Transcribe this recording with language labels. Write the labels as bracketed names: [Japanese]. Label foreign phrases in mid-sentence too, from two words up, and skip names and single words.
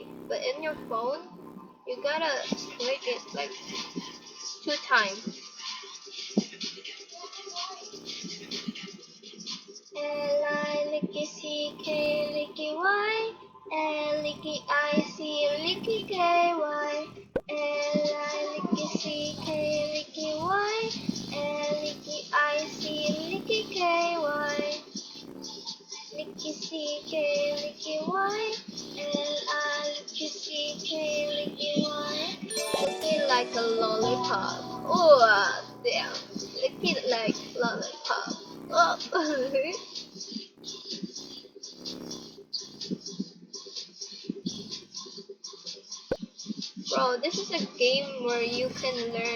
[English] But in your phone, you gotta click it like 2 times. L-I-C-K-Y, L-I-C-I-C, L-I-C-K-Y, L-I-C-K-Y, L-I-C-I-C, L-I-C-K-Y, L-I-C-K-Y, L-I-C-K-Y, lick it like a lollipop. Oh, damn. Lick it like lollipop. Oh. Bro, this is a game where you can learn.